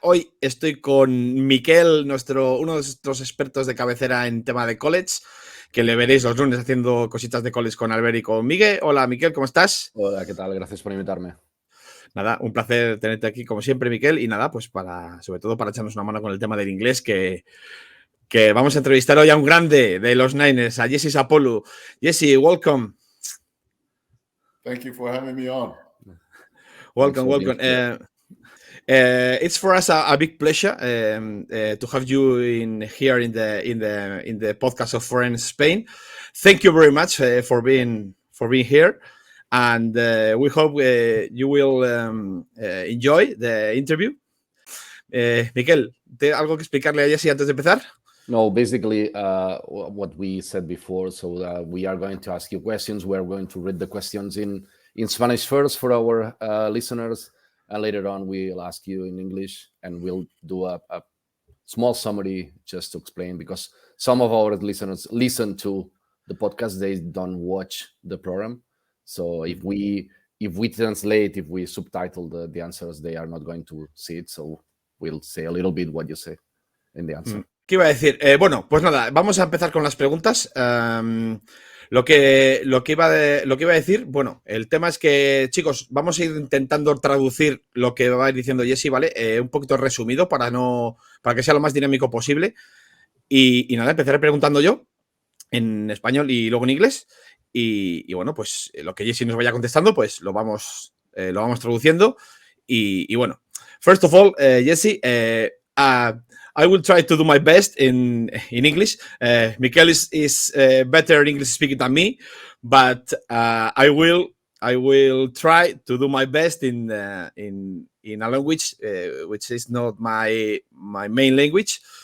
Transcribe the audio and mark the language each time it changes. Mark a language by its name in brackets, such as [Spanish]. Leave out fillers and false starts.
[Spanish] Hoy estoy con Miquel, uno de nuestros expertos de cabecera en tema de college, que le veréis los lunes haciendo cositas de college con Albert y con Miguel. Hola Miquel, ¿cómo estás? Hola, ¿qué tal? Gracias por invitarme. Nada, un placer tenerte aquí como siempre, Miquel, y nada, pues sobre todo para echarnos una mano con el tema del inglés, que vamos a entrevistar hoy a un grande de los Niners, a Jesse Sapolu. [English] Jesse, welcome. Thank you for having me on. Welcome. It's for us a big pleasure to have you here in the podcast of Foreign Spain. Thank you very much for being here, and we hope you will enjoy the interview. Miquel, ¿algo que explicarle a Jesse antes de empezar? No, basically what we said before. So we are going to ask you questions. We are going to read the questions in Spanish first for our listeners, and later on we'll ask you in English, and we'll do a small summary just to explain, because some of our listeners listen to the podcast, they don't watch the program. So if we translate, if we subtitle the answers, they are not going to see it. So we'll say a little bit what you say in the answer. [Spanish] ¿Qué iba a decir? Bueno, pues nada, vamos a empezar con las preguntas. Lo que iba a decir, bueno, el tema es que, chicos, vamos a ir intentando traducir lo que va a ir diciendo Jesse, ¿vale? Un poquito resumido para que sea lo más dinámico posible. Y nada, empezaré preguntando yo en español y luego en inglés. Y bueno, pues lo que Jesse nos vaya contestando, pues lo vamos traduciendo. Y bueno, [English] first of all, Jesse, I will try to do my best in English. Miquel is better English speaking than me, but I will try to do my best in a language which is not my main language.